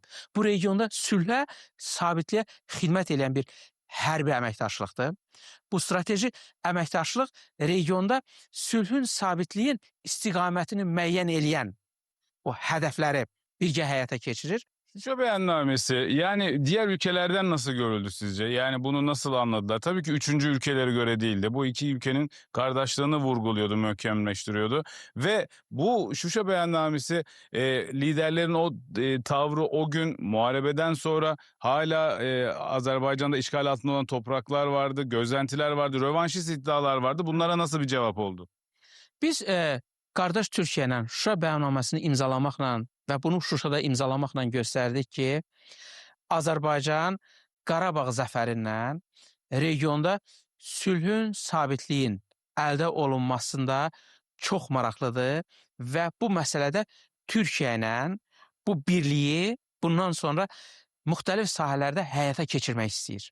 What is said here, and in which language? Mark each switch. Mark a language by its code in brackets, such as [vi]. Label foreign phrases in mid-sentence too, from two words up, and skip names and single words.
[az] Bu regionda sülhə, sabitliyə xidmət edən bir hərbi əməkdaşlıqdır. Bu strateji əməkdaşlıq regionda sülhün, sabitliyin istiqamətini müəyyən eləyən o hədəfləri birgə həyata keçirir. [tr] Şuşa Beyannamesi yani diğer ülkelerden nasıl görüldü sizce? Yani bunu nasıl anladılar? Tabii ki üçüncü ülkelere göre değildi. Bu iki ülkenin kardeşliğini vurguluyordu, möhkemleştiriyordu. Ve bu Şuşa Beyannamesi liderlerin o tavrı o gün muharebeden sonra hala Azerbaycan'da işgal altında olan topraklar vardı, gözlentiler vardı, rövanşist iddialar vardı. Bunlara nasıl bir cevap oldu? [az] Biz qardaş Türkiyə ilə Şuşa bəyannaməsini imzalamaqla və bunu Şuşada imzalamaqla göstərdik ki, Azərbaycan Qarabağ zəfərindən regionda sülhün, sabitliyin əldə olunmasında çox maraqlıdır və bu məsələdə Türkiyə ilə bu birliyi bundan sonra müxtəlif sahələrdə həyata keçirmək istəyir.